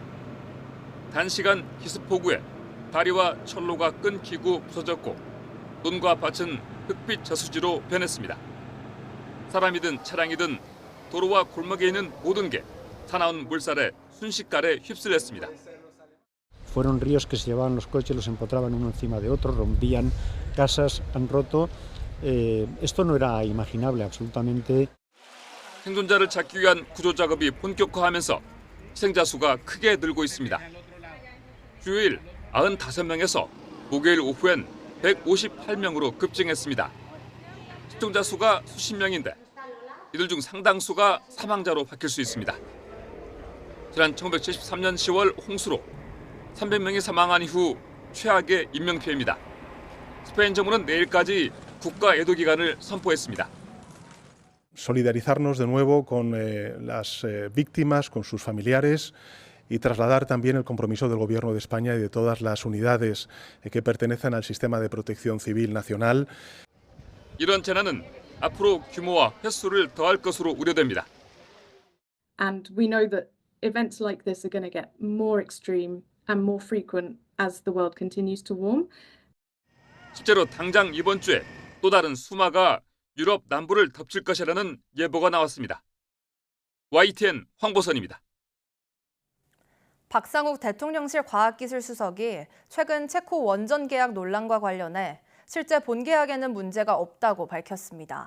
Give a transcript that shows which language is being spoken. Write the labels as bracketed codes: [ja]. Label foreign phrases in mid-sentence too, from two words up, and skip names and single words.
[ko] 단시간 기습폭우에 다리와 철로가 끊기고 부서졌고 논과 밭은 흑빛 저수지로 변했습니다. 사람이든 차량이든 도로와 골목에 있는 모든 게 사나운 물살에 순식간에 휩쓸렸습니다. [es] Fueron ríos que se llevaban los coches, los empotraban uno encima de otro, rompían casas, han roto. Esto no era imaginable absolutamente. [ko] 생존자를 찾기 위한 구조 작업이 본격화하면서 희생자 수가 크게 늘고 있습니다. 주요일 95명에서 목요일 오후엔 158명으로 급증했습니다. 실종자 수가 수십 명인데 이들 중 상당수가 사망자로 바뀔 수 있습니다. 지난 1973년 10월 홍수로 300명이 사망한 이후 최악의 인명피해입니다. 스페인 정부는 내일까지 국가 애도 기간을 선포했습니다. [es] Solidarizarnos de nuevo con las víctimas, con sus familiares y trasladar también el compromiso del Gobierno de España y de todas las unidades que pertenecen al sistema de protección civil nacional. [ko] 이런 재난은 앞으로 규모와 횟수를 더할 것으로 우려됩니다. [en] And we know that events like this are going to get more extreme and more frequent as the world continues to warm. [ko] 실제로 당장 이번 주에 또 다른 수마가 유럽 남부를 덮칠 것이라는 예보가 나왔습니다. YTN 황보선입니다. 박상욱 대통령실 과학기술수석이 최근 체코 원전 계약 논란과 관련해 실제 본 계약에는 문제가 없다고 밝혔습니다.